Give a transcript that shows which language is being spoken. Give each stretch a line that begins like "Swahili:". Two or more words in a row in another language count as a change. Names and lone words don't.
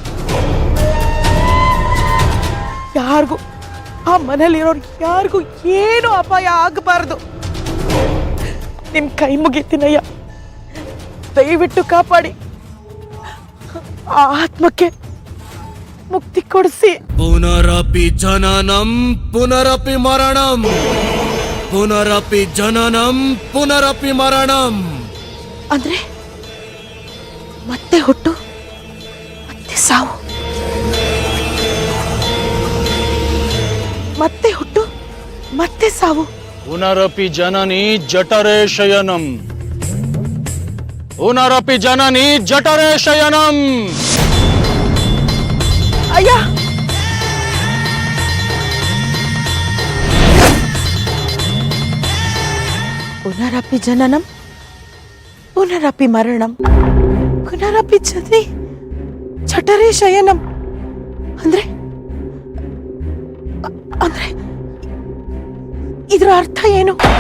Kannada: ಯಾರಿಗೂ, ಆ ಮನೇಲಿರೋರು ಯಾರಿಗೂ ಏನು ಅಪಾಯ ಆಗಬಾರ್ದು. ನಿಮ್ ಕೈ ಮುಗಿತೀನಯ್ಯ, ದಯವಿಟ್ಟು ಕಾಪಾಡಿ. ಆ ಆತ್ಮಕ್ಕೆ ಮುಕ್ತಿ ಕೊಡಿಸಿ.
Sanskrit: ಪುನರಪಿ ಜನನಂ ಪುನರಪಿ ಮರಣಂ, ಪುನರಪಿ ಜನನಂ ಪುನರಪಿ ಮರಣಂ.
Kannada: ಅಂದ್ರೆ ಮತ್ತೆ ಹುಟ್ಟು ಮತ್ತೆ ಸಾವು, ಮತ್ತೆ ಹುಟ್ಟು ಮತ್ತೆ ಸಾವು.
Sanskrit: ಪುನರಪಿ ಜನನಿ ಜಠರೇ ಶಯನಂ, ಪುನರಪಿ ಜನನಿ ಜಠರೇ ಶಯನಂ. ಅಯ್ಯ, ಪುನರಪಿ ಜನನಂ ಪುನರಪಿ ಮರಣಂ ಪುನರಪಿ ಜಠರೇ ಶಯನಂ.
Kannada: ಅಂದ್ರೆ ಅಂದ್ರೆ ಇದರ ಅರ್ಥ ಏನು?